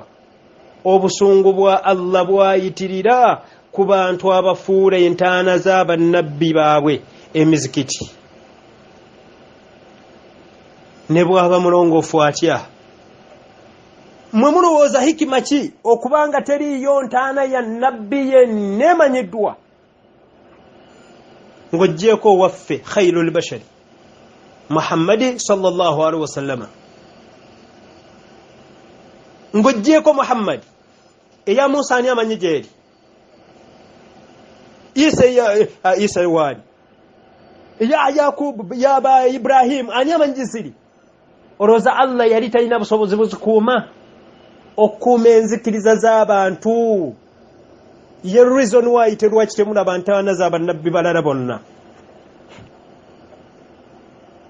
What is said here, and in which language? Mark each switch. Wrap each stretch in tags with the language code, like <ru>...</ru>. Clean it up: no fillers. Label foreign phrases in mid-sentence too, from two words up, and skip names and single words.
<lg>Obusungu bwa Allah bwayitirira ku bantu abafuula entaana z'abannabbi baabwe emizikiti ne bw'aba mulongoofu atya. Mwe mulowooza hikima ki okubanga teriiyo ntaana ya nabbi yenna emanyiddwa ng'oggyeko waffe</lg> <ar>خير البشر</ar> <lg>Muhammadi</lg> <ar>صلى الله عليه وسلم</ar> <lg>ng'oggyeko eya Musa ani amanyi gyeri Isa waani ya Yakub ya ba Ibrahim ani amanyi gisiri olowooza Allah yali talina busobozi buzikuuma okuuma enzikiriza z'abantu ye</lg> <en>reason why</en> <lg>terwaki temulaba ntaana z'abannabbi balala bonna</lg>